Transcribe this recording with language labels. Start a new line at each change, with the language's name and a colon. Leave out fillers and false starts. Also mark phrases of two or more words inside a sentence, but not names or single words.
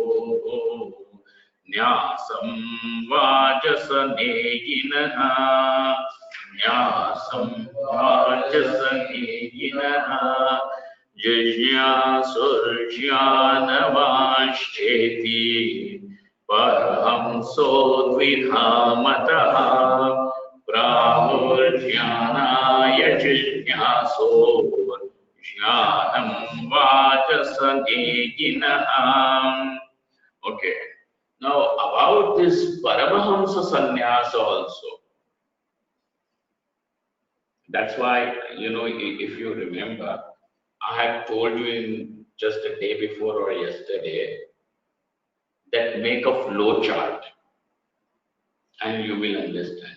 Sanskrit: Nyasam vajasaneginaha, Nyasam vajasaneginaha, Jajnasurjnanavanshcheti, Parahamso dvidhamataha, Prahurjnanaya jijnaso, Jnanam vajasaneginaha.
English: Okay. Now, about this
Sanskrit: Paramahamsa Sannyasa
English: also. That's why, if you remember, I had told you in just a day before or yesterday that make a flow chart and you will understand.